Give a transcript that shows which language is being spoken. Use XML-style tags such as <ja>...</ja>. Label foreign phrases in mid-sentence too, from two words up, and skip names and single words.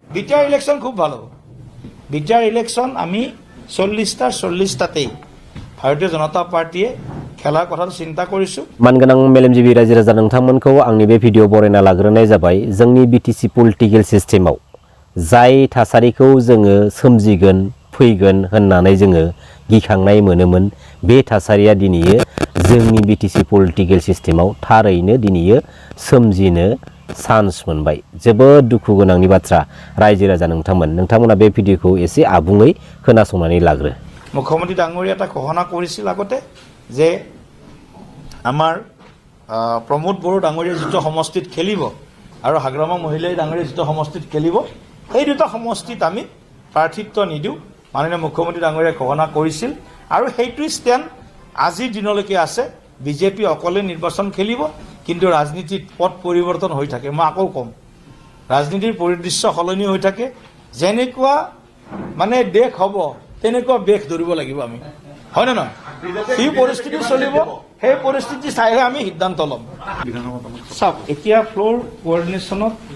<as>বিটিআর ইলেকশন খুব ভালো বিটিআর ইলেকশন আমি 40টাতেই ভারতীয় জনতা পাर्टीए খেলার কথা চিন্তা কৰিছো</as> <brx>मानगोनां मेलेमजिबि रायजो राजा नोंथांमोनखौ आंनि बे भिडिअ बरायना लाग्रोनाय जाबाय जोंनि बीटीसी पलिटिकल सिस्टेमाव जाय थासारिखौ जोङो सोमजिगोन फैगोन होननानै जोङो गिखांनाय मोनोमोन बे थासारिया दिनैयो जोंनि बीटीसी पलिटिकल सिस्टेमाव थारैनो दिनैयो सोमजिनो चान्स मोनबाय जोबोद दुखु गोनांनि बाथ्रा रायजो राजा नोंथांमोना बे भिडिअखौ एसे आबुङै खोनासंनानै लाग्रो</brx> <as>মুখ্যমন্ত্ৰী ডাঙৰীয়া এটা ঘোষণা কৰিছিল আগতে যে আমাৰ প্ৰমোদ বড়ো ডাঙৰীয়া যিটো সমষ্টিত খেলিব আৰু হাগ্ৰামা মহিলাই ডাঙৰীয়া যিটো সমষ্টিত খেলিব সেই দুটা সমষ্টিত আমি প্ৰাৰ্থিত্ব নিদিও মাননীয় মুখ্যমন্ত্ৰী ডাঙৰীয়াই ঘোষণা কৰিছিল আৰু সেইটো ষ্টেণ্ড আজিৰ দিনলৈকে আছে বিজেপি অকলে নিৰ্বাচন খেলিব কিন্তু ৰাজনীতিত পথ পৰিৱৰ্তন হৈ থাকে মই আকৌ কম ৰাজনীতিৰ পৰিদৃশ্য সলনি হৈ থাকে যেনেকুৱা মানে দেশ হ'ব তেনেকুৱা বেশ ধৰিব লাগিব আমি হয় না নহয় এই পৰিস্থিতি চলিব সেই পৰিস্থিতি চাইহে আমি সিদ্ধান্ত ল'ম সব এতিয়া ফ্লোৰ কোঅৰ্ডিনেশ্যনত</as>